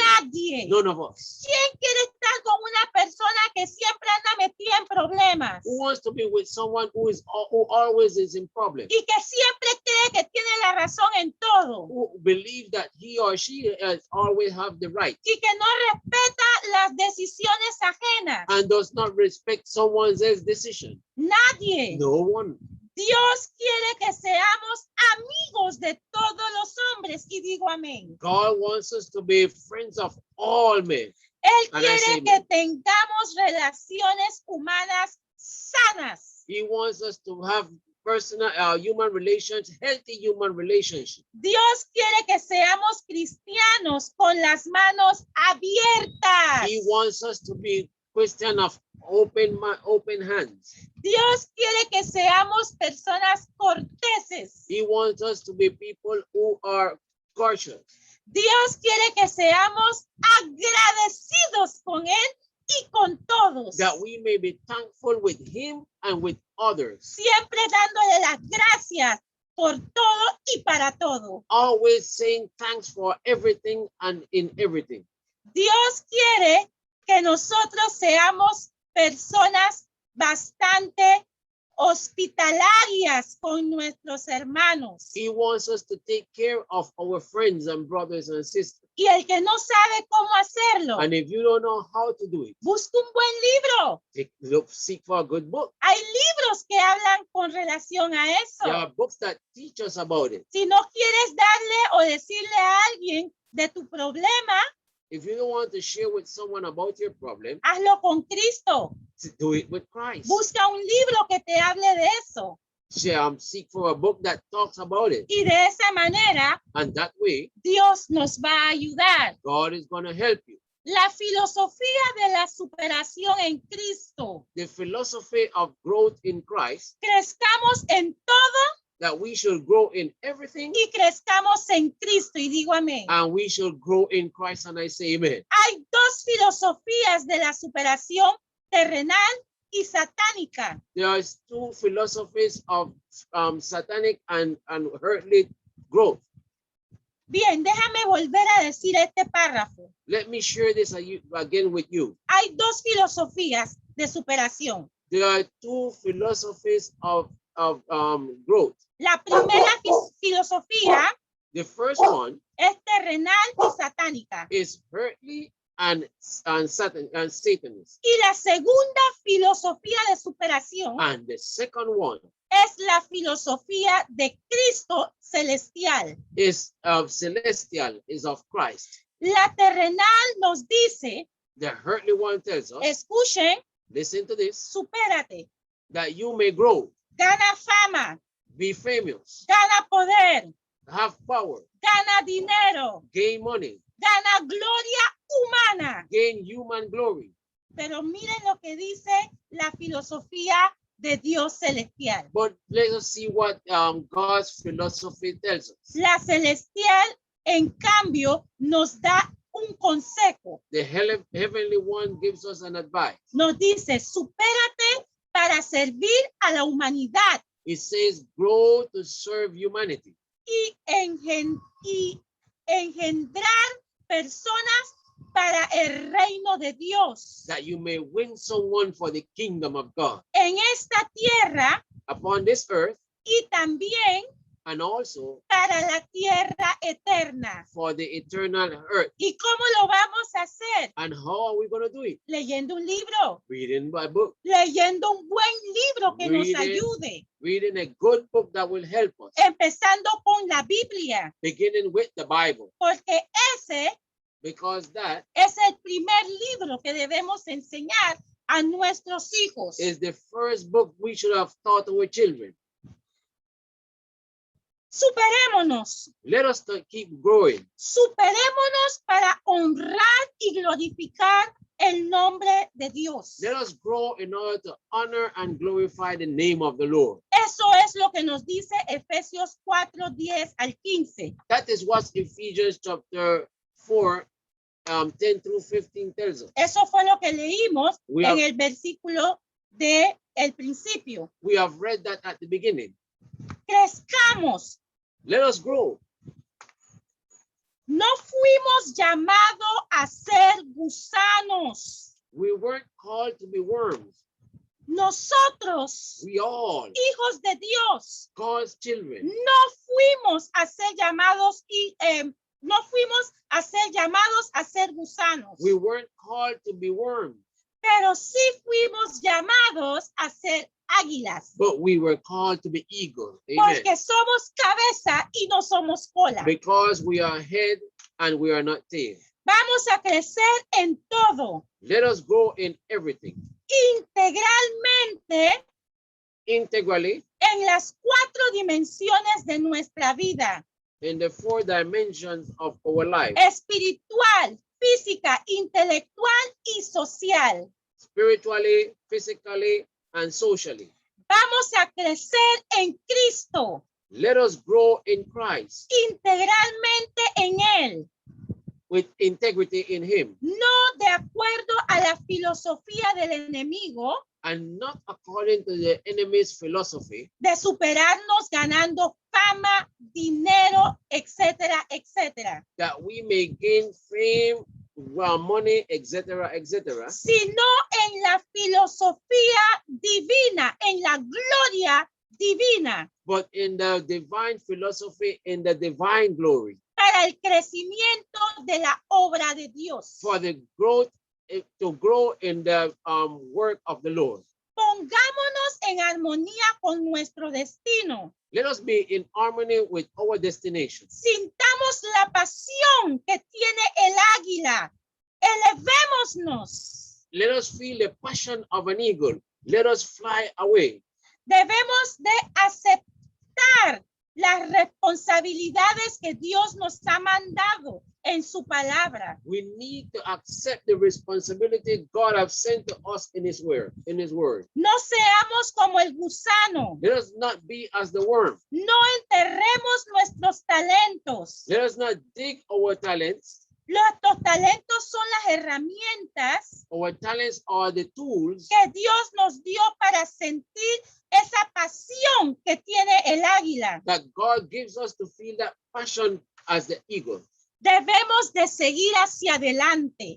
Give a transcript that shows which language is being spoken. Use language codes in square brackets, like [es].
[es] Nadie. [en] None of us. [es] ¿Quién quiere estar con una persona que siempre anda metida en problemas? [en] Who wants to be with someone who always is in problem? [es] Y que siempre cree que tiene la razón en todo. [en] Who believe that he or she always have the right [es] Y que no respeta las decisiones ajenas. [en] and does not respect someone else's decision? [es] Nadie. [en] No one. [es] Dios quiere que seamos amigos de todos los hombres y digo amén. [en] God wants us to be friends of all men. [es] Él [en] And I say [es] quiere que tengamos relaciones humanas sanas. [en] He wants us to have personal, human relations, healthy human relationships. [es] Dios quiere que seamos cristianos con las manos abiertas. [en] He wants us to be Christian of open hands. [es] Dios quiere que seamos personas corteses. [en] He wants us to be people who are cautious. [es] Dios quiere que seamos agradecidos con Él y con todos. [en] That we may be thankful with Him and with others. [es] Siempre dándole las gracias por todo y para todo. [en] Always saying thanks for everything and in everything. [es] Dios quiere que nosotros seamos personas bastante hospitalarias con nuestros hermanos. [en] He wants us to take care of our friends and brothers and sisters. [es] Y el que no sabe cómo hacerlo, [en] And if you don't know how to do it, [es] busca un buen libro. [en] seek for a good book. [es] Hay libros que hablan con relación a eso. [en] There are books that teach us about it. [es] Si no quieres darle o decirle a alguien de tu problema, [en] If you don't want to share with someone about your problem, [es] hazlo con Cristo. [en] do it with Christ. [es] Busca un libro que te hable de eso. [en] Seek for a book that talks about it. [es] Y de esa manera, [en] And that way, [es] Dios nos va a ayudar. [en] God is going to help you. [es] La filosofía de la superación en Cristo. [en] The philosophy of growth in Christ, [es] Crezcamos en todo [en] that we should grow in everything [es] y crezcamos en Cristo. Y digo amén. [en] and we should grow in Christ. And I say amen. [es] Hay dos filosofías de la superación terrenal y satánica. [en] There are two philosophies of satanic and earthly growth. [es] Bien, déjame volver a decir este párrafo. [en] Let me share this again with you. [es] Hay dos filosofías de superación. [en] There are two philosophies of growth. [es] La primera filosofía [en] The first one [es] es terrenal y satánica. [en] is earthly and Satanist. [es] Y la segunda filosofía de superación [en] And the second one [es] es la filosofía de Cristo celestial. [en] is of celestial, is of Christ. [es] La terrenal nos dice, [en] The earthly one tells us, [es] escuchen, [en] listen to this, [es] supérate, [en] that you may grow, [es] gana fama, [en] be famous, [es] gana poder, [en] have power, [es] gana dinero, [en] gain money, [es] gana gloria humana. [en] gain human glory. [es] Pero miren lo que dice la filosofía de Dios celestial. [en] But let us see what God's philosophy tells us. [es] La celestial, en cambio, nos da un consejo. [en] The heavenly one gives us an advice. [es] Nos dice, supérate para servir a la humanidad [en] It says, grow to serve humanity [es] y engendrar personas para el reino de Dios. [en] that you may win someone for the kingdom of God [es] En esta tierra [en] upon this earth, [es] y también [en] and also [es] para la tierra eterna. [en] for the eternal earth. [es] ¿Y cómo lo vamos a hacer? [en] And how are we going to do it? [es] Leyendo un libro, [en] Reading a book, [es] leyendo un buen libro que nos [en] Reading. [es] ayude, [en] reading a good book that will help us, [es] empezando con la Biblia, [en] beginning with the Bible, [es] porque ese [en] because that [es] es el primer libro que debemos enseñar a nuestros hijos. [en] is the first book we should have taught our children. [es] Superémonos, [en] Let us keep growing. [es] superémonos para honrar y glorificar el nombre de Dios. [en] Let us grow in order to honor and glorify the name of the Lord. [es] Eso es lo que nos dice Efesios 4, 10 al 15. [en] That is what Ephesians chapter 4, 10 through 15 tells us. [es] Eso fue lo que leímos [en] We [es] en [en] have- [es] el versículo de el principio. [en] We have read that at the beginning. [es] Crezcamos. [en] Let us grow. [es] No fuimos llamados a ser gusanos. [en] We weren't called to be worms. [es] Nosotros, [en] We all, [es] hijos de Dios, [en] God's children, [es] no fuimos a ser llamados y no fuimos a ser llamados a ser gusanos. [en] we weren't called to be worms. [es] pero sí fuimos llamados a ser águilas. [en] but we were called to be eagle. [es] Amen. Porque somos cabeza y no somos cola. [en] Because we are head and we are not tail. [es] Vamos a crecer en todo, [en] Let us grow in everything, [es] integralmente [en] integrally, [es] en las 4 dimensiones de nuestra vida: [en] in the 4 dimensions of our life, [es] espiritual, física, intelectual y social. [en] spiritually, physically, and socially. [es] Vamos a crecer en Cristo, [en] Let us grow in Christ [es] integralmente en Él, [en] with integrity in him, [es] no de acuerdo a la filosofía del enemigo [en] and not according to the enemy's philosophy [es] de superarnos ganando fama, dinero, etcétera, etcétera, [en] that we may gain fame, money, etc., etc., [es] sino en la filosofía divina, en la gloria divina, [en] but in the divine philosophy, in the divine glory, [es] para el crecimiento de la obra de Dios. [en] for the growth, to grow in the work of the Lord. [es] Pongámonos en armonía con nuestro destino. [en] Let us be in harmony with our destination. [es] Sintamos la pasión que tiene el águila. Elevémonos. [en] Let us feel the passion of an eagle. Let us fly away. [es] Debemos de aceptar las responsabilidades que Dios nos ha mandado en su palabra. [en] We need to accept the responsibility God has sent to us in his word. [es] No seamos como el gusano. [en] Let us not be as the worm. [es] No enterremos nuestros talentos. [en] Let us not dig our talents. [es] Nuestros talentos son las herramientas [en] Our talents are the tools [es] que Dios nos dio para sentir esa pasión que tiene el águila. [en] that God gives us to feel that passion as the eagle. [es] Debemos de seguir hacia adelante.